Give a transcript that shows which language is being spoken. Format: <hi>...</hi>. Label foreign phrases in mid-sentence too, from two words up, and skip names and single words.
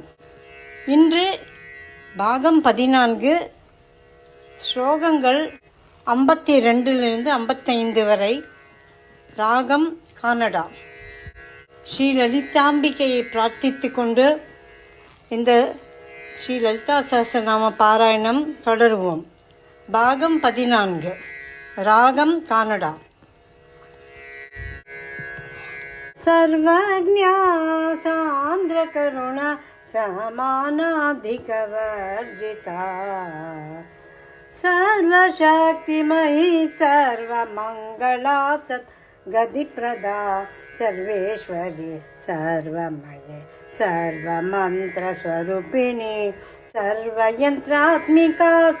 <ta>இன்று பாகம் 14 ஸ்லோகங்கள் 52 55 வரை. ராகம் கானடா. ஸ்ரீ லலிதாம்பிகையை பிரார்த்தித்து கொண்டு இந்த ஸ்ரீ லலிதா சஹஸ்ரநாம பாராயணம் தொடருவோம். பாகம் 14. ராகம் கானடா.</ta> <sa>सर्वज्ञा सान्द्र करुणा समानाधिकवर्जिता सर्वशक्तिमयी सर्वमङ्गला सद्गतिप्रदा सर्वेश्वरी सर्वमये सर्वमन्त्रस्वरूपिणी सर्वयन्त्रात्मिका</sa>